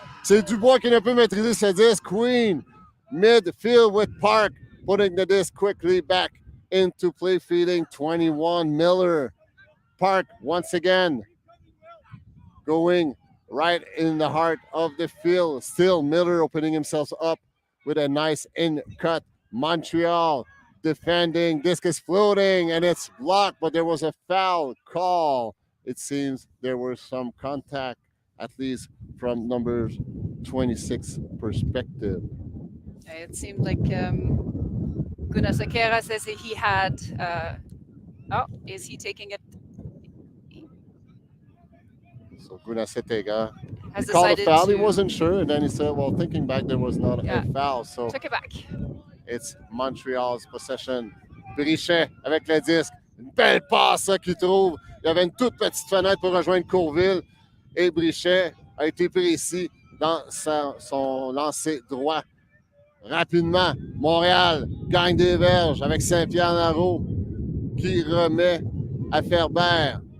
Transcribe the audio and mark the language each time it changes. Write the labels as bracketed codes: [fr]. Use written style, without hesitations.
[fr] C'est Dubois qui ne peut maîtriser ce disc. [en] Queen midfield with Park, putting the disc quickly back into play, feeding 21 Miller. Park once again going right in the heart of the field. Still Miller opening himself up with a nice in cut. Montreal defending. Disc is floating and it's blocked, but there was a foul call. It seems there was some contact, at least from number 26 perspective. It seemed like Guna Sekera says that he had. Is he taking it? So Guna Sekera Has called a foul. He to- wasn't sure, and then he said, well, thinking back, there was not a foul. So Took it back. it's Montreal's possession. [fr] Brichet avec le disque. Une belle passe qu'il trouve. Il y avait une toute petite fenêtre pour rejoindre Courville. Et Brichet a été précis dans son lancer droit. Rapidement, Montréal gagne des verges avec Saint-Pierre-Naraud qui remet à Ferber.